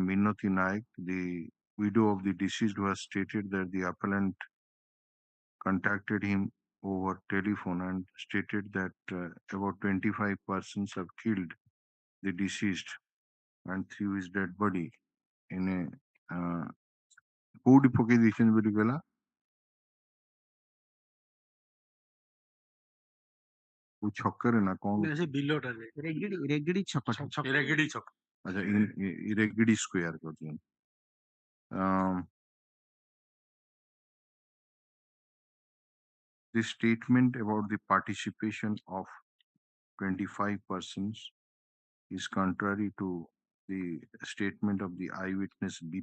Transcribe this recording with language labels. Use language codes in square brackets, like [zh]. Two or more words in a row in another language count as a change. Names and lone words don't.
[en] Minoti Naik, the widow of the deceased, who has stated that the appellant contacted him over telephone and stated that about 25 persons have killed the deceased and threw his dead body in a [or] କୋଉଠି ପକେଇ ଦେଇଛନ୍ତି ବୋଲି କହିଲା କୋଉ ଛକରେ ନା କଣ ସେ ବିଲଟାରେ ରେଗିଡି ଛକ ରେଗିଡି ଛକ। ଆଚ୍ଛା ଇରେଗିଡି ସ୍କୋୟାର କରିଛନ୍ତି। [en] The statement about the participation of 25 persons is contrary to the statement of the eyewitness B.